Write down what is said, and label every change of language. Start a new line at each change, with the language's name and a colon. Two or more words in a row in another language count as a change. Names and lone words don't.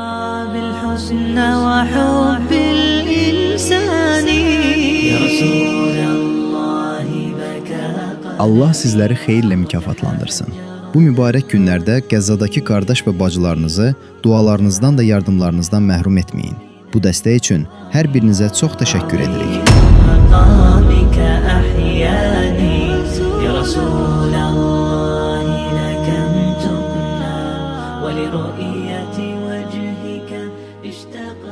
Azerbaijani: Allah sizləri xeyirlə mükafatlandırsın. Bu mübarək günlərdə Qəzzadakı qardaş və bacılarınızı dualarınızdan da yardımlarınızdan məhrum etməyin. Bu dəstək üçün hər birinizə çox təşəkkür edirik.
Arabic: يا رسول الله لك تبنى ولرؤية وجهك اشتاق